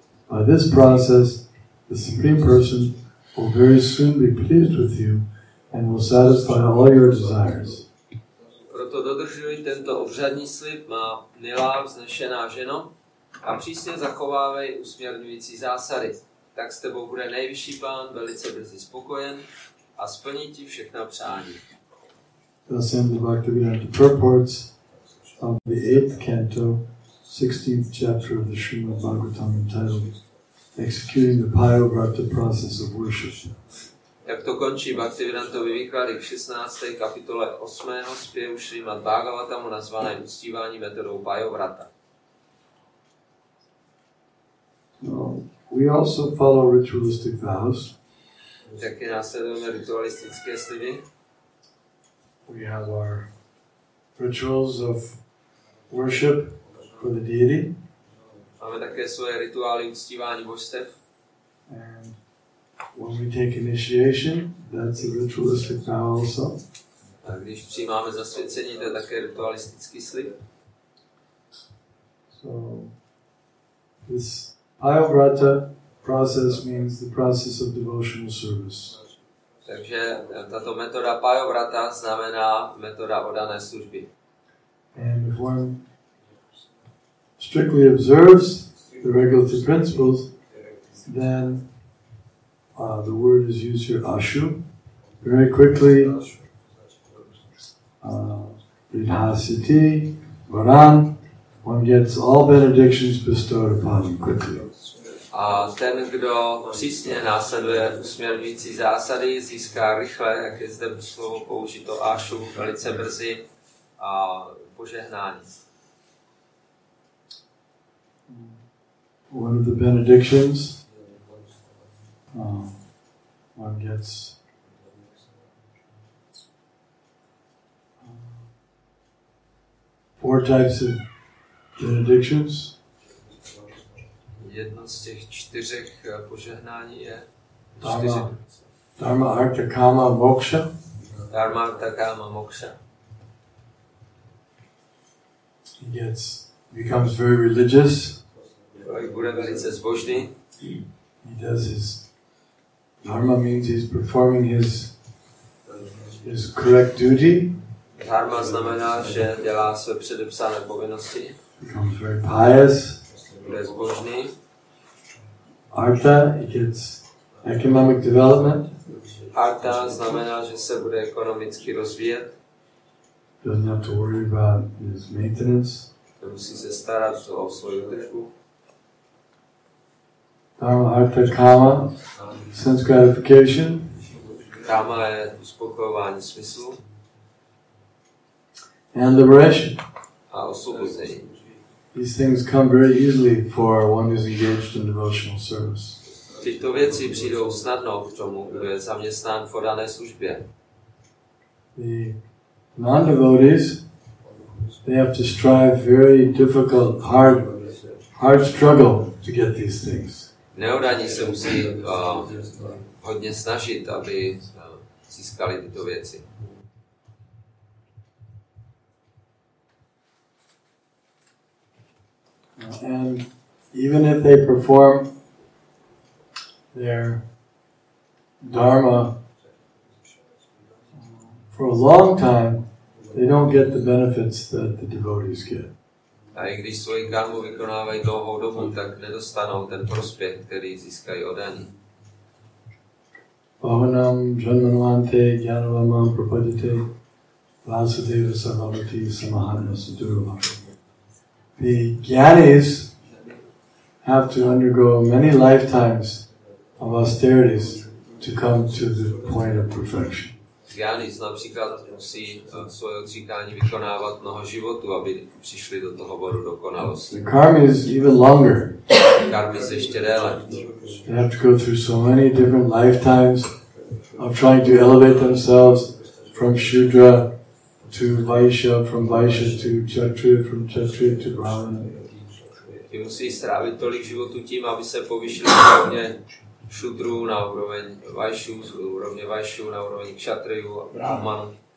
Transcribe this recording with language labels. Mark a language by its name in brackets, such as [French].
[English] By this process, the Supreme Person will very soon be pleased with you and will satisfy all your desires. [Czech] Proto dodržuj tento obřadní slib, má milá vznešená ženo, a přísně zachovávej usměrňující zásady. Tak s tebou bude nejvyšší pán velice brzy spokojen a splní ti všechna přání. [English] Thus end the Bhaktivedanta purports of the 8th canto, 16th chapter of the Srimad Bhagavatam entitled Executing the Payovrata Process of Worship. [Czech] Jak to končí Bhaktivedantovy výklady k 16. kapitole 8. zpěvu Srimad Bhagavatamu nazvané uctívání metodou Payovrata. [English] We also follow ritualistic vows. [Czech] Taky následujeme ritualistické sliby. [English] We have our rituals of worship for the deity. [Czech] Máme také svoje rituály uctívání božstev. [English] And when we take initiation, that's a ritualistic vow also. [Czech] A když přijímáme zasvěcení, to je také ritualistický slib. [English] So this Payovrata process means the process of devotional service. [Czech] Takže tato metoda Payovrata znamená metoda oddané služby. [English] And if one strictly observes the regulatory principles, then the word is used here, ashu. Very quickly, [Sanskrit] vidhasiti, varan, [English] one gets all benedictions bestowed upon him quickly. [Czech] A ten, kdo přísně následuje usměrňující zásady, získá rychle, jak je zde slovo použito ashu, velice brzy a požehnání. [English] One of the benedictions, one gets 4 types of benedictions. [Czech] Jedno z těch 4 požehnání je [Sanskrit] Dharma, Artha, Kama, Moksha. Dharma, Artha, Kama, Moksha. [English] He becomes very religious. [Czech] Bude velice zbožný. [English] He does his dharma means he's performing his correct duty. [Czech] Dharma znamená, že dělá své předepsané povinnosti. [English] Becomes very pious. [Czech] Bude zbožný. [English] Artha, he gets economic development. [Czech] Artha znamená, že se bude ekonomicky rozvíjet. [English] Doesn't have to worry about his maintenance. [Czech] Nemusí se starat o svou údržbu. [English] Dharma, Artha, Kama, sense gratification. [Czech] Kama je uspokojování smyslu. [English] And liberation. [Czech] A osvobození. [English] These things come very easily for one who's engaged in devotional service. [Czech] Tyto věci přijdou snadno k tomu, kdo je zaměstnán v oddané službě. [English] The non-devotees, they have to strive very difficult, hard struggle to get these things. [Czech] Neoddaní se musí hodně snažit, aby získali tyto věci. [English] And even if they perform their dharma for a long time, they don't get the benefits that the devotees get. [Czech] A i když svoji karmu vykonávají dlouhou dobu, tak nedostanou ten prospěch, který získají oddaní. [Sanskrit] Bhavanam janmanvante jnanavamam prapadite vasudeva sarvamati samahana sadurva. [English] The jnanis have to undergo many lifetimes of austerities to come to the point of perfection. [Czech] Jnanis například musí svoje odříkání vykonávat mnoho životů, aby přišli do toho bodu dokonalosti. [English] The karma is even longer. [Czech] Karmy je ještě déle. [English] They have to go through so many different lifetimes of trying to elevate themselves from Shudra to Vaishya, from Vaishya to Kshatriya, from Kshatriya to Brahmana. [Czech] Ti musí strávit tolik životů tím, aby se povýšili hlavně šudrů, na úroveň vajšů, z úrovně vajšů, na úroveň kšatrejů a brahmanů.